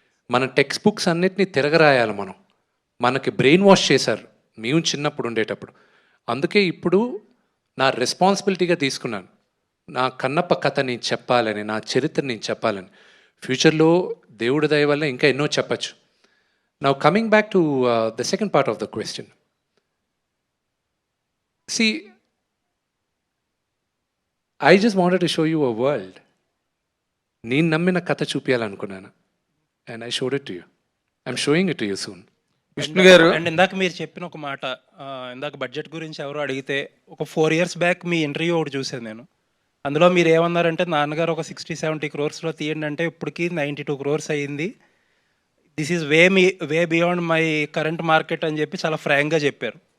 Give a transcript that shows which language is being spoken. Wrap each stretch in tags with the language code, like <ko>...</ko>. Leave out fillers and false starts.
<te>మన text books అన్నిటినీ తిరగరాయాలి మనం. మనకి బ్రెయిన్ వాష్ చేశారు మేము చిన్నప్పుడు ఉండేటప్పుడు. అందుకే ఇప్పుడు నా రెస్పాన్సిబిలిటీగా తీసుకున్నాను. నా కన్నప్ప కథ నేను చెప్పాలని, నా చరిత్ర నేను చెప్పాలని. ఫ్యూచర్లో దేవుడి దయ వల్ల ఇంకా ఎన్నో చెప్పచ్చు.</te> <en>Now coming back to the second part of the question. See, I just wanted to show you a world.</en> <te>నేను నమ్మిన కథ చూపించాలనుకున్నాను.</te> <en>And I showed it to you. I'm showing it to you soon.</en> <te>Vishnu గారు and ఇందాక మీరు చెప్పిన ఒక మాట, ఇందాక బడ్జెట్ గురించి ఎవరో అడిగితే ఒక 4 years బ్యాక్ మీ ఇంటర్వ్యూ ఒకటి చూసాను నేను. అందులో మీరు ఏమన్నారంటే నాన్నగారు ఒక 60-70 crores తీయండి అంటే ఇప్పటికి 92 crores అయ్యింది.</te> <en>this is way beyond my current market</en> <te>అని చెప్పి చాలా ఫ్రాంక్గా చెప్పారు.</te>